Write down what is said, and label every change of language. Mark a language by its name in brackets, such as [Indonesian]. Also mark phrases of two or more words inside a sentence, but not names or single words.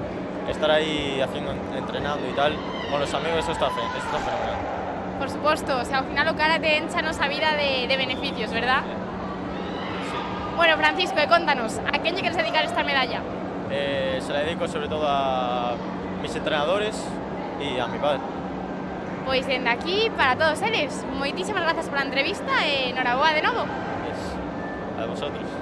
[Spanish] Estar ahí entrenando y tal, con los amigos, eso está fenomenal. [Galician] Por suposto, [Spanish] o sea, [Galician] ao final o karate enchanos a vida de beneficios, verdad? [Spanish] Sí. [Galician] Bueno, Francisco, contanos, ¿a quién lle queres dedicar esta medalla? [Spanish] Se la dedico sobre todo a mis entrenadores y a mi padre. [Galician] Pois dende aquí, para todos eles, moitísimas grazas pola entrevista e noraboa de novo. [Spanish] A vosotros.